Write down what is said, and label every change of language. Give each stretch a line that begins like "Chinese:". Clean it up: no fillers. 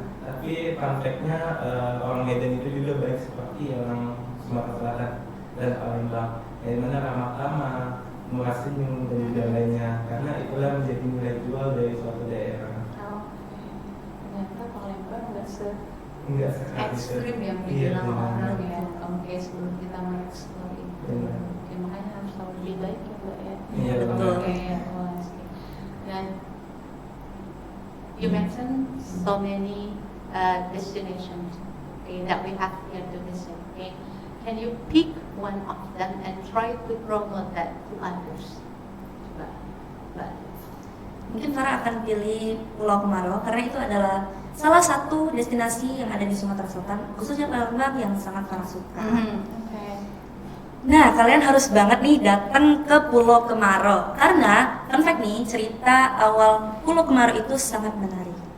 Indonesian: Tapi fun fact-nya orang Medan itu juga baik seperti orang Sumatera Selatan dan Palembang, yang mana ramah tamah, murah senyum dan juga lainnya. Karena itulah menjadi nilai jual dari suatu daerah. Oh, ternyata Palembang nggak Enggak sekali ekstrim yang dibilang orang ya. Oke, sebelum kita mengeksplor itu. Benar. Oke, makanya harus tahu lebih baik ya Mbak ya. Iya, betul.
English: Oke, oh, I see. Dan you mentioned so many destinations that we have here to visit. Okay, can you pick one of them and try to promote that to others?
Indonesian: Coba, Mbak. Mungkin Farah akan pilih Pulau Kemarau karena itu adalah salah satu destinasi yang ada di Sumatera Selatan, khususnya Palembang yang sangat Farah suka. Oke. Nah, kalian harus banget nih datang ke Pulau Kemarau karena fun fact nih, cerita awal Pulau Kemarau itu sangat menarik.